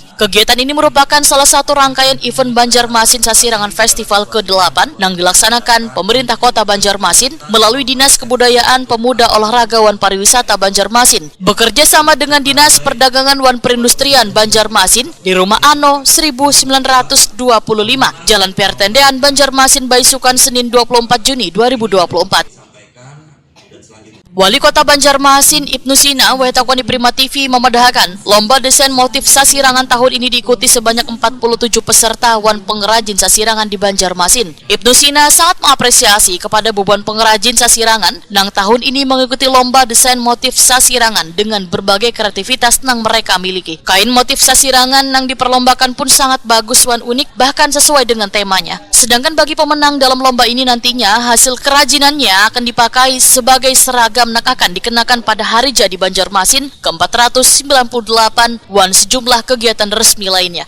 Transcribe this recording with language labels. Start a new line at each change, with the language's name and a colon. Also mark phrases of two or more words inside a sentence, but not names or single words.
Indonesian: Kegiatan ini merupakan salah satu rangkaian event Banjarmasin Sasirangan Festival ke-8 yang dilaksanakan pemerintah Kota Banjarmasin melalui Dinas Kebudayaan Pemuda Olahraga dan Pariwisata Banjarmasin bekerja sama dengan Dinas Perdagangan dan Perindustrian Banjarmasin di Rumah Ano 1925 Jalan Pertendean, Banjarmasin, Baisukan, Senin 24 Juni 2024. Wali Kota Banjarmasin Ibnu Sina Wetakwani Prima TV memedahkan lomba desain motif sasirangan tahun ini diikuti sebanyak 47 peserta wan pengrajin sasirangan di Banjarmasin. Ibnu Sina sangat mengapresiasi kepada beban pengrajin sasirangan yang tahun ini mengikuti lomba desain motif sasirangan dengan berbagai kreativitas yang mereka miliki. Kain motif sasirangan yang diperlombakan pun sangat bagus wan unik, bahkan sesuai dengan temanya. Sedangkan bagi pemenang dalam lomba ini nantinya hasil kerajinannya akan dipakai sebagai seragam yang akan dikenakan pada hari jadi Banjarmasin ke-498 wan sejumlah kegiatan resmi lainnya.